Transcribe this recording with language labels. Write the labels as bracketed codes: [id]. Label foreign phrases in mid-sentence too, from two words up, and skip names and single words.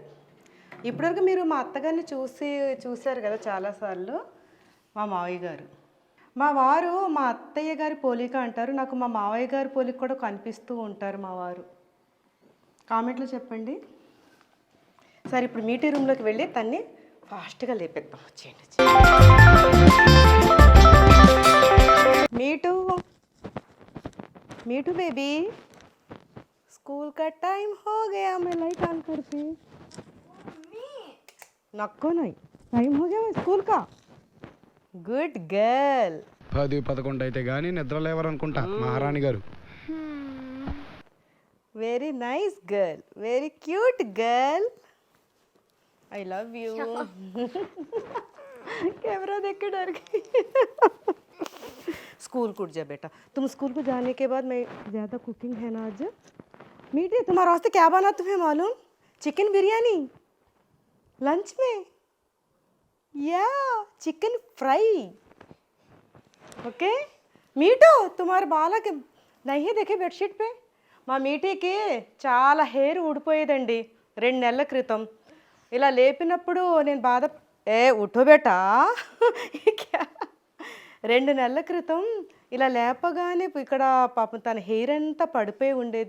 [te] ఇప్పటివరకు మీరు మా అత్తగారిని చూశారు కదా చాలాసార్లు. మా మావయ్య గారు, మా వారు మా అత్తయ్య గారి పోలిక అంటారు. నాకు మా మావయ్య గారి పోలిక కూడా కనిపిస్తూ ఉంటారు మా వారు. కామెంట్లో చెప్పండి. సరే, ఇప్పుడు మీటింగ్ రూమ్లోకి వెళ్ళి తన్ని ఫాస్ట్గా లేపేద్దాం. వచ్చేయండి. [hi] मीठू बेबी, स्कूल का टाइम हो गया. मैं [en] light on [hi] करती. नक्को नहीं, टाइम हो गया स्कूल का. [en] good girl. [te] 10-11 అయితే గానీ నిద్ర లేవరనుకుంటా మహారాణి గారు. [en] very nice girl, very cute girl. I love you. [hi] कैमरा देख के डर गई. स्कूल कूद जा बेटा. तुम स्कूल को जाने के बाद मैं ज़्यादा कुकिंग है ना आज. मीठी, तुम्हारे वास्ते क्या बना तुम्हें मालूम? चिकन बिरयानी लंच में, या [en] chicken fry. [hi] ओके मीठू, तुम्हारे बालक नहीं देखे बेडशीट पे. [te] మా మీటికి చాలా హెయిర్ ఊడిపోయేదండి 2 నెలల క్రితం. ఇలా లేపినప్పుడు నేను ఉఠోబెట్టా. 2 నెలల క్రితం ఇలా లేపగానే ఇక్కడ పాపం తన హెయిర్ అంతా పడిపోయి ఉండేది.